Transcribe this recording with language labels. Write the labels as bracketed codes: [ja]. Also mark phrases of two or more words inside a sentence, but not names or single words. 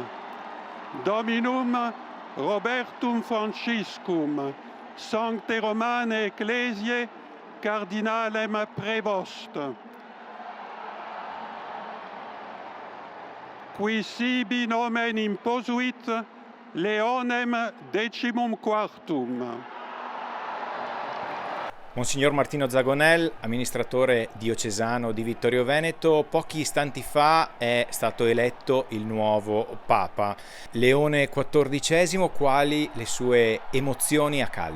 [la] Dominum Robertum Franciscum, Sancte Romane Ecclesiae, Cardinalem Prevost. Qui sibi nomen imposuit Leonem XIV. [it] Monsignor Martino Zagonel, amministratore diocesano di Vittorio Veneto, pochi istanti fa è stato eletto il nuovo Papa, Leone XIV. Quali le sue emozioni a caldo?